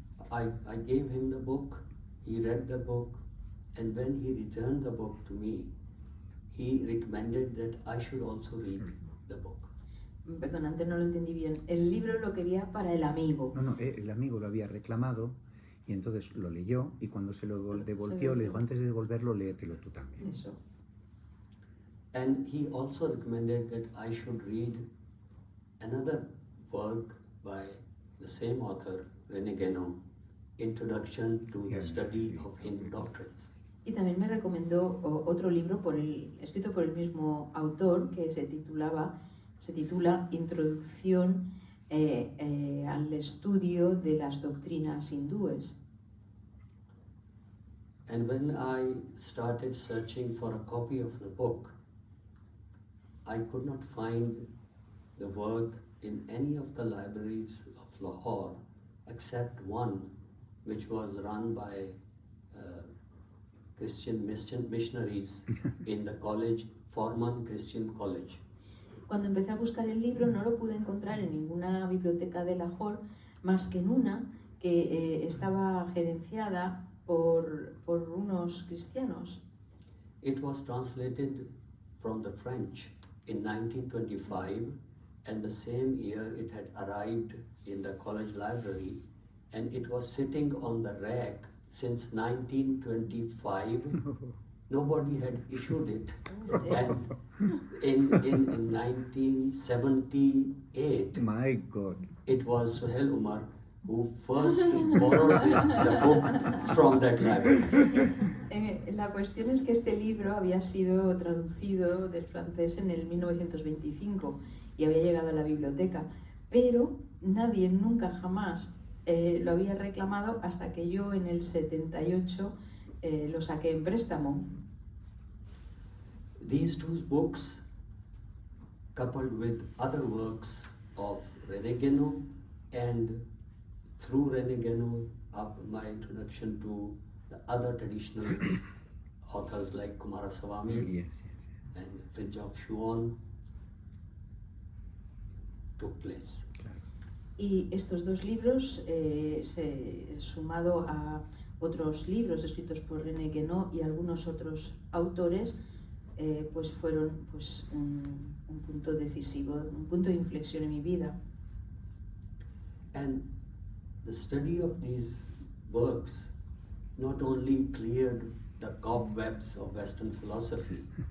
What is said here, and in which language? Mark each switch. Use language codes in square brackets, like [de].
[en] I gave him the book, he read the book, and when he returned the book to me, he recommended that I should also read the book. [es] Perdón, antes no lo entendí bien. El libro lo quería para el amigo. No, el amigo lo había reclamado y entonces lo leyó, y cuando se lo devolvió le dijo: antes de devolverlo, léetelo tú también. Eso. [en] And he also recommended that I should read another work by the same author, René Guénon, Introduction to the Study of Hindu Doctrines. [es] Y también me recomendó otro libro escrito por el mismo autor, que se titula Introducción al estudio de las doctrinas hindúes. [en] And when I started searching for a copy of the book, I could not find the work in any of the libraries of Lahore except one, which was run by Christian missionaries in the college, Forman Christian College. [es] Cuando empecé a buscar el libro no lo pude encontrar en ninguna biblioteca de Lahore, más que en una que estaba gerenciada por unos cristianos. [en] It was translated from the French in 1925, and the same year it had arrived in the college library, and it was sitting on the rack since 1925. Nobody had issued it. And in 1978, My God. it was Suheyl Umar who first borrowed the book from that library. [es] La cuestión es que este libro había sido traducido del francés en el 1925 y había llegado a la biblioteca, pero nadie nunca jamás lo había reclamado hasta que yo en el 78 lo saqué en préstamo. [en] These two books, coupled with other works of René Guénon, and through René Guénon, my introduction to the other traditional authors like Kumara Swami Yes. and Fridtjof Schuon, took place. [es] Y estos dos libros, sumado a otros libros escritos por René Guénon y algunos otros autores, pues fueron pues, un punto decisivo, un punto de inflexión en mi vida. [en] And the study of these works not only cleared the cobwebs of Western philosophy,